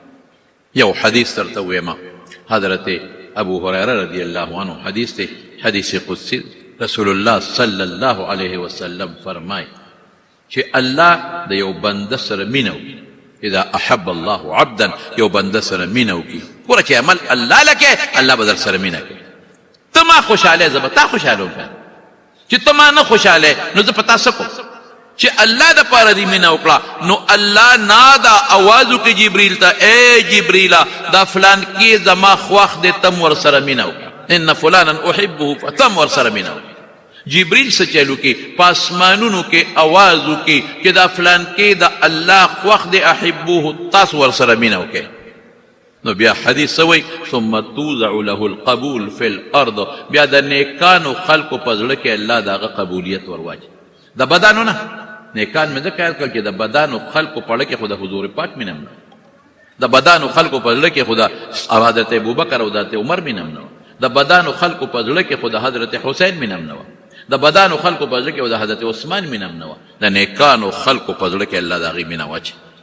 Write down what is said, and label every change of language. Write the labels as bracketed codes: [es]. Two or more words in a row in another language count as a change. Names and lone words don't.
[ps] یو حدیث درته ویمه حضرت ابو هريره [ar] رضی الله عنه [ps] حدیث دی حدیث قدسی رسول الله [ar] صلی الله علیه وسلم [ps] فرمای چې الله د یو بنده سره مینه وکړي [ar] اذا احب الله عبدا [ps] یو بنده سره مینه وکړي ګوره چې عمل الله لکې الله به در سره مینه کوي ته ما خوشحاله زه به تا خوشحاله وکړم چې ته ما نه خوشحاله نو زه په تا څه کوم چې الله د پاره دې مینه وکړه نو الله نادا آواز وکړي جبریل ته ای جبریله دا فلان کې زما خوښ دی تم ورسره مینه وکړه [ar] ان فلانا احبه [ps] فتم ورسره مینه وکړه جبریل څه چلو کې په اسمانونو کې آواز وکړي چې دا فلان کې د الله خوښ دی احبوه تاسو ورسره مینه وکړئ نو بیا حدیث وی [ar] ثم توضع له القبول فی الارض [ps] بیا د نیکانو خلقو په زړه کې الله د هغه قبولیت ورواچي د بدانو نه نیکان مې ځکه یاد کړل چې د بدانو خلقو په زړه کې خو د حضور پاک مینه نه د بدانو خلقو په زړه کې خو د حضرت ابوبکر او د عمر مینه نه د بدانو خلقو په زړه کې خو د حضرت حسین مینه نه د بدانو خلقو په زړه کې د حضرت عثمان مینه نه د نیکانو خلقو په زړه کې الله د هغې مینه واچي